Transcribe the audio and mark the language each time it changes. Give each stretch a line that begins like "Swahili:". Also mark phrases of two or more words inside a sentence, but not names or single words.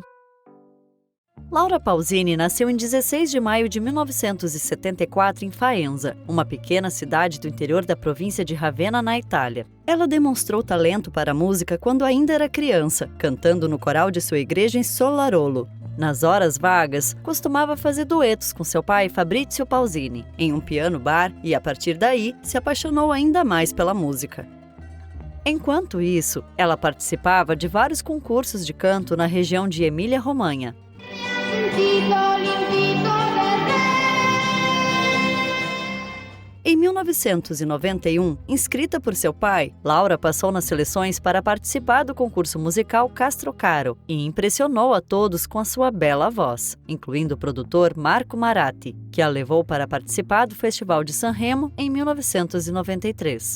Portuguese: Laura Pausini nasceu em 16 de maio de 1974 em Faenza, uma pequena cidade do interior da província de Ravenna, na Itália. Ela demonstrou talento para a música quando ainda era criança, cantando no coral de sua igreja em Solarolo. Nas horas vagas, costumava fazer duetos com seu pai Fabrizio Pausini, em um piano bar, e a partir daí se apaixonou ainda mais pela música. Enquanto isso, ela participava de vários concursos de canto na região de Emília-Romanha. Em 1991, inscrita por seu pai, Laura passou nas seleções para participar do concurso musical Castrocaro e impressionou a todos com a sua bela voz, incluindo o produtor Marco Maratti, que a levou para participar do Festival de Sanremo em 1993.